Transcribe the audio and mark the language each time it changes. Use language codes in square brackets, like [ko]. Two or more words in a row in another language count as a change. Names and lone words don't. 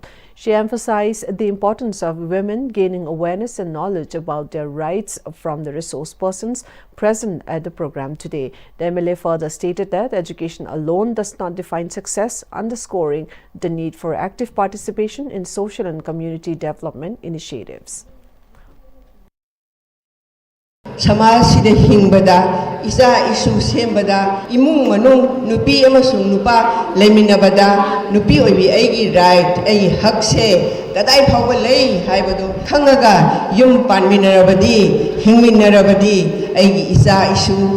[en] She emphasized the importance of women gaining awareness and knowledge about their rights from the resource persons present at the program today. The MLA further stated that education alone does not define success, underscoring the need for active participation in social and community development initiatives. [mni] Samasida hingbada, isa isu sembada, imung manung nupi amasung nupa leminabada, nupi oibi aigi right, ai hakse, kadai phawa lei haibado, khangaga yum panminarabadi, hingminarabadi, aigi isa isu